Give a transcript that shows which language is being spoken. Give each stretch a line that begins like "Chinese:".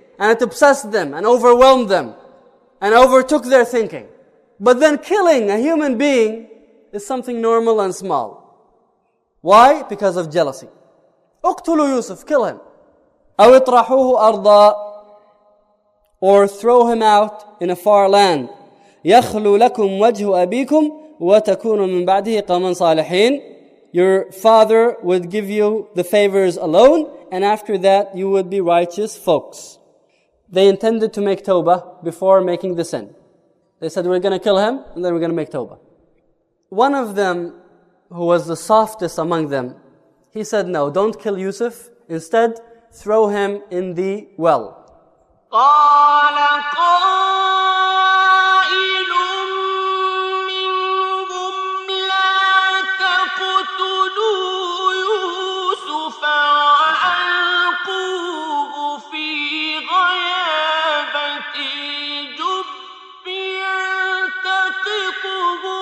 English: And it obsessed them and overwhelmed them and overtook their thinking. But then killing a human being is something normal and small. Why? Because of jealousy.
Arabic: اقتلوا
English: Yusuf, kill him.
Arabic: أو اطرحوه أرضا,
English: or throw him out in a far land.
Arabic: يخلو لكم وجه أبيكم وتكونوا من بعده قوما صالحين.
English: Your father would give you the favors alone, and after that you would be righteous folks. They intended to make tawbah before making the sin. They said, we're going to kill him, and then we're going to make tawbah. One of them, who was the softest among them, he said, no, don't kill Yusuf. Instead, throw him in the well.
Arabic: قال قائل منهم لا تقتلوا يوسف وألقوه في غيابة الجب يلتقطه